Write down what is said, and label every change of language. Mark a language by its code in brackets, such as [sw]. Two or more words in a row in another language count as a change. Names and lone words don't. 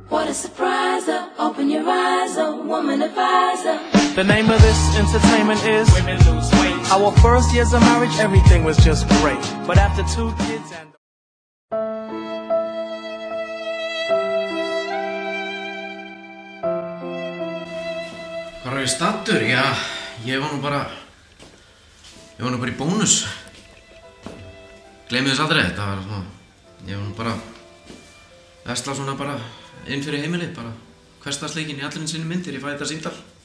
[en] What a surprise, open your eyes, woman advisor. The name of this entertainment is Women Lose Weight. Our first years of marriage, everything was just great. But after 2 kids and... [is] Hvar var ég stattur? Já, ég var nú bara í bónus. Gleymið þess aldrei, þetta var svona, ég var nú bara vesla svona bara inn fyrir heimilið, bara hversdagsleikinn í allir sinni myndir, ég fæ þetta símtal.